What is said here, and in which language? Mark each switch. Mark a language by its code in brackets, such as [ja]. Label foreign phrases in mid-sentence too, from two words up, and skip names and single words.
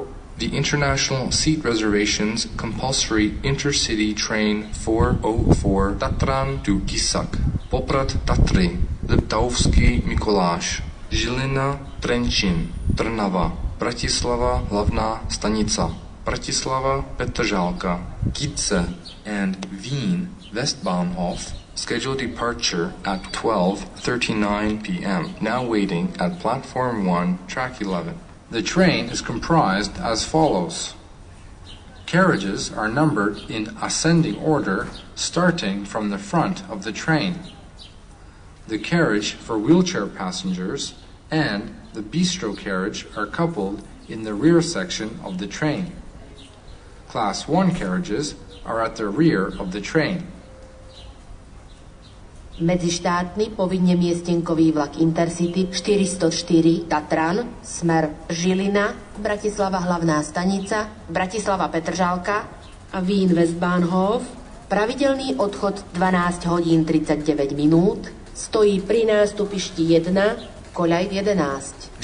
[en] The International Seat Reservations Compulsory Intercity Train 404 Tatran to Kisak, Poprad Tatry, Liptovský Mikuláš, Žilina, Trenčín, Trnava, Bratislava hlavná stanica, Bratislava Petržalka, Kice, and Wien Westbahnhof scheduled departure at 12:39 p.m. Now waiting at platform 1, track 11. The train is comprised as follows. Carriages are numbered in ascending order starting from the front of the train. The carriage for wheelchair passengers and the bistro carriage are coupled in the rear section of the train. Class 1 carriages are at the rear of the train. [sk] Medzištátny povinne miestenkový vlak Intercity 404 Tatran, smer Žilina, Bratislava hlavná stanica, Bratislava Petržalka a Wien Westbahnhof. Pravidelný odchod 12 hodín 39 minút, stojí pri nástupišti 1, koľaj 11.